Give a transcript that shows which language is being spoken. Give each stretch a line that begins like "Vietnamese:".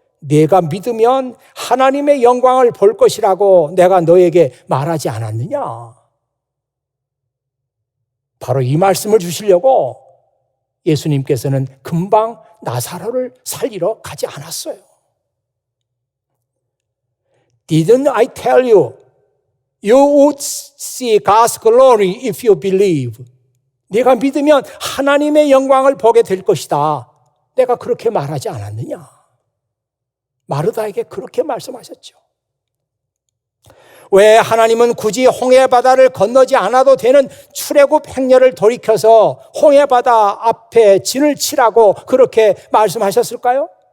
Korean: 네가 믿으면 하나님의 영광을 볼 것이라고 내가 너에게 말하지 않았느냐. 바로 이 말씀을 주시려고 예수님께서는 금방 나사로를 살리러 가지 않았어요.
English: Didn't I tell you, you would see God's glory if you believe.
Korean: 네가 믿으면 하나님의 영광을 보게 될 것이다. 내가 그렇게 말하지 않았느냐. 마르다에게 그렇게 말씀하셨죠. 왜 하나님은 굳이 홍해바다를 건너지 않아도 되는 출애굽 행렬을 돌이켜서 홍해바다 앞에 진을 치라고 그렇게 말씀하셨을까요?